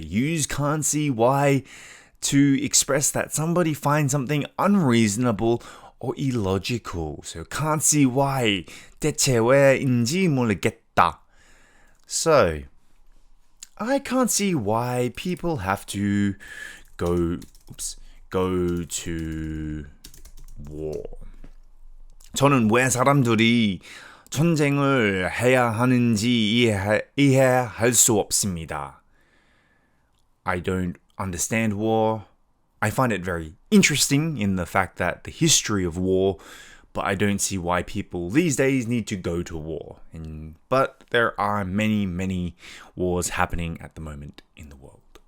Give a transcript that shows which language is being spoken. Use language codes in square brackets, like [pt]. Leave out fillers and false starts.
[en] Use can't see why to express that somebody finds something unreasonable or illogical. So can't see why. [ko] 대체 왜인지 모르겠다. [en] So, I can't see why people have to go to war. [ko] 저는 왜 사람들이 전쟁을 해야 하는지 이해할 수 없습니다. [en] I don't understand war. I find it very interesting in the fact that the history of war, but I don't see why people these days need to go to war. But there are many, many wars happening at the moment in the world.